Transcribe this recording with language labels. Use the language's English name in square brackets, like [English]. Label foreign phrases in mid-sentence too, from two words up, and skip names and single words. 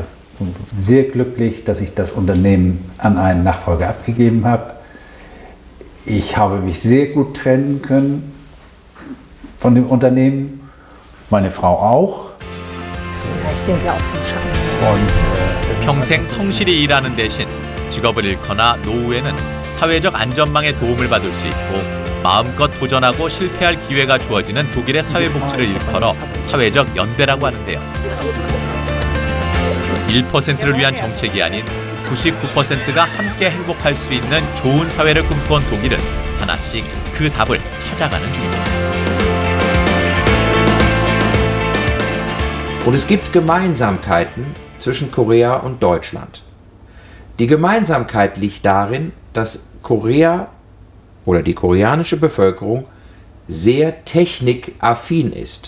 [German] Sehr glücklich, dass ich das Unternehmen an einen Nachfolger abgegeben habe. Ich habe mich sehr gut trennen können von dem Unternehmen, meine Frau auch. Ich denke auch vom Schaden. [Korean] 평생 성실히 일하는 대신 직업을 잃거나 노후에는 사회적 안전망에 도움을 받을 수 있고 마음껏 도전하고 실패할 기회가 주어지는 독일의 사회복지를 일컬어 사회적 연대라고 하는데요. 1%를 위한 정책이 아닌 99%가 함께 행복할 수 있는 좋은 사회를 꿈꿔온 독일은 하나씩 그 답을 찾아가는 중입니다. [German] Und es gibt Gemeinsamkeiten zwischen Korea und Deutschland. Die Gemeinsamkeit liegt darin, dass Korea oder die koreanische Bevölkerung sehr technikaffin ist.